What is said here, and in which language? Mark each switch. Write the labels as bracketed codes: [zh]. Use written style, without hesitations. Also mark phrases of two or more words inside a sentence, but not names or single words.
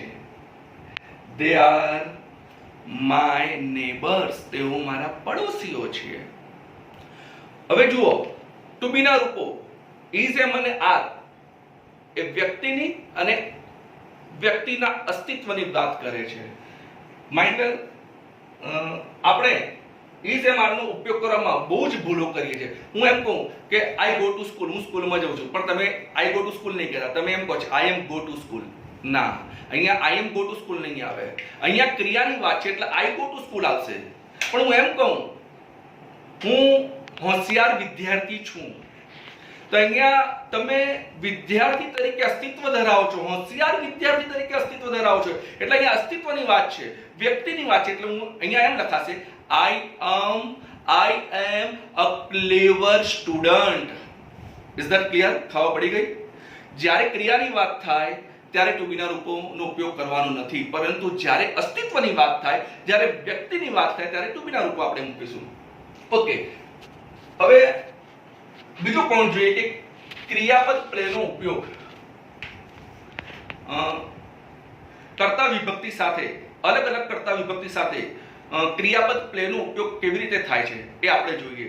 [en] They are my neighbors. [gu] તેઓ મારા પડોશીઓ છે. હવે જુઓ, [en] to be [gu] ના રૂપો [en] is, am [gu] અને are એ વ્યક્તિની અને વ્યક્તિના અસ્તિત્વની વાત કરે છે. માઇન્ડ, આપણે [en] is, am, are [gu] નો ઉપયોગ કરવામાં બહુ જ ભૂલો કરીએ છીએ. હું એમ કહું કે [en] I go to school. [gu] હું સ્કૂલમાં જાઉં છું, પણ તમે [en] I go to school [gu] નહીં કહેતા, તમે એમ કહો છો [en] I am go to school. [gu] ના, અહીંયા [en] I am go to school [gu] નહીં આવે. અહીંયા ક્રિયાની વાત છે એટલે [en] I go to school [gu] આવશે. પણ હું એમ કહું હું હોશિયાર વિદ્યાર્થી છું, તો અહીંયા તમે વિદ્યાર્થી તરીકે અસ્તિત્વ ધરાવો છો, હોશિયાર વિદ્યાર્થી તરીકે અસ્તિત્વ ધરાવો છો એટલે અહીંયા અસ્તિત્વની વાત છે, વ્યક્તિની વાત છે. એટલે હું અહીંયા એમ લખાશે [en] I am a clever student. Is that clear? [gu] ખબર પડી ગઈ? જ્યારે ક્રિયાની વાત થાય ત્યારે [en] to be [gu] ના રૂપોનો ઉપયોગ કરવાનો નથી, પરંતુ જ્યારે અસ્તિત્વની વાત થાય, જ્યારે વ્યક્તિની વાત થાય ત્યારે [en] to be [gu] ના રૂપો આપણે મૂકીશું. ઓકે, હવે બીજો પોઈન્ટ જોઈએ કે ક્રિયાપદ પ્લેનો ઉપયોગ કર્તા વિભક્તિ સાથે, અલગ અલગ કર્તા વિભક્તિ સાથે ક્રિયાપદ પ્લેનો ઉપયોગ કેવી રીતે થાય છે એ આપણે જોઈએ.